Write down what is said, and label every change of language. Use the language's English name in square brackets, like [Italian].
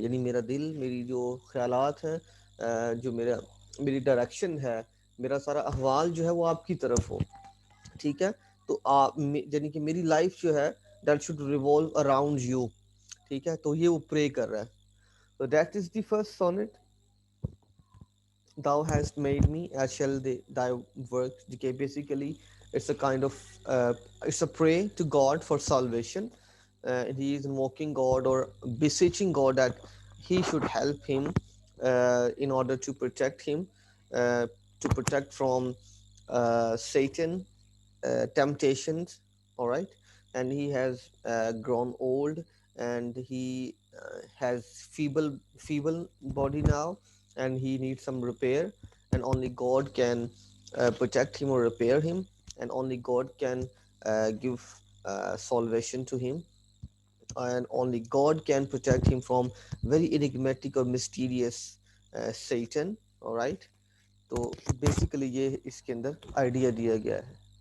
[Hindi] यानी मेरा दिल, मेरी जो ख्यालात हैं, जो मेरी डायरेक्शन है, मेरा सारा अहवाल जो है वो आपकी तरफ हो. ठीक है, तो आप यानी कि मेरी लाइफ जो है [English] That should revolve around you. [Hindi] ठीक है, तो ये वो प्रे कर रहा है. [English] तो that is the first sonnet. Thou hast made me, as shall thy work decay. Basically, it's a kind of it's a pray to God for salvation. He is invoking God or beseeching God that he should help him in order to protect him, to protect from Satan temptations. All right, and he has grown old, and he has feeble body now, and he needs some repair, and only God can protect him or repair him, and only God can give salvation to him, and only God can protect him from very enigmatic or mysterious Satan. [Hindi] All right, तो basically ये इसके अंदर idea दिया गया है.